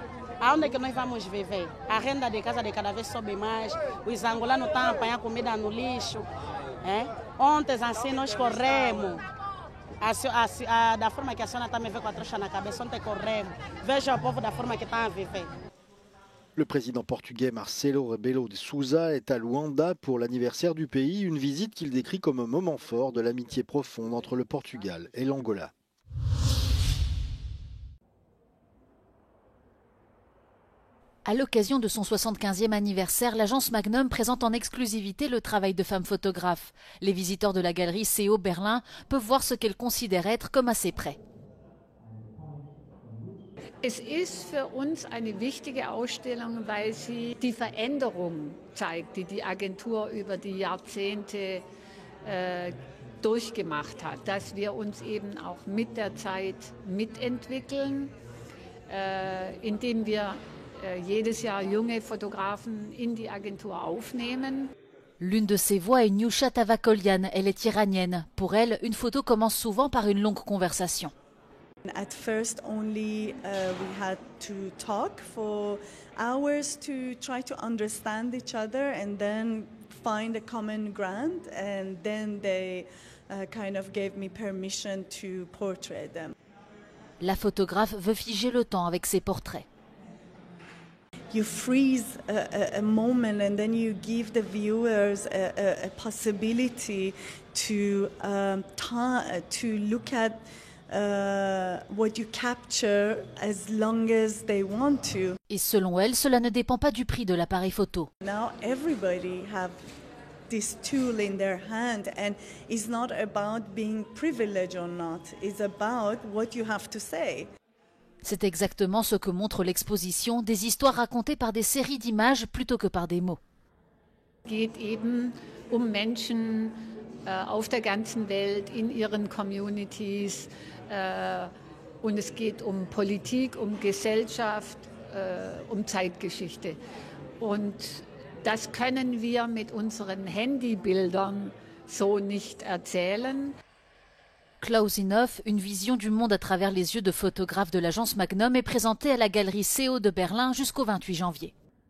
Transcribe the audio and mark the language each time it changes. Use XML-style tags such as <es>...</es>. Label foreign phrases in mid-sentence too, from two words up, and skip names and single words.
<pt>Aonde é que nós vamos viver? A renda de casa de cada vez sobe mais, os angolanos estão a apanhar comida no lixo. É? Ontem assim nós corremos, da forma que a senhora está me vendo com a trouxa na cabeça, ontem corremos. Veja o povo da forma que está a viver.</pt> <fr>Le président portugais Marcelo Rebelo de Sousa est à Luanda pour l'anniversaire du pays, une visite qu'il décrit comme un moment fort de l'amitié profonde entre le Portugal et l'Angola. À l'occasion de son 75e anniversaire, l'agence Magnum présente en exclusivité le travail de femmes photographes. Les visiteurs de la galerie CO Berlin peuvent voir ce qu'elles considèrent être comme assez près.</fr> <de>Es ist für uns eine wichtige Ausstellung, weil sie die Veränderung zeigt, die die Agentur über die Jahrzehnte durchgemacht hat, dass wir uns eben auch mit der Zeit mitentwickeln, indem wir jedes Jahr junge Fotografen in die Agentur aufnehmen.</de> <fr>L'une de ces voix est Nyusha Tavakolian, elle est iranienne. Pour elle, une photo commence souvent par une longue conversation.</fr> <en>At first only we had to talk for hours to try to understand each other and then find a common ground, and then they kind of gave me permission to portray them.</en> <fr>La photographe veut figer le temps avec ses portraits.</fr> <en>You freeze a moment and then you give the viewers a possibility to look at what you capture as long as they want to.</en> <fr>Et selon elle, cela ne dépend pas du prix de l'appareil photo.</fr> <en>Now everybody have this tool in their hand, and it's not about being privileged or not. It's about what you have to say.</en> <fr>C'est exactement ce que montre l'exposition, des histoires racontées par des séries d'images plutôt que par des mots.</fr> <de>Es geht eben Menschen auf der ganzen Welt, in ihren Communities, und es geht Politik, Gesellschaft, Zeitgeschichte. Und das können wir mit unseren Handybildern so nicht erzählen.</de> <fr>Close Enough, une vision du monde à travers les yeux de photographes de l'agence Magnum, est présentée à la galerie CO de Berlin jusqu'au 28 janvier.</fr>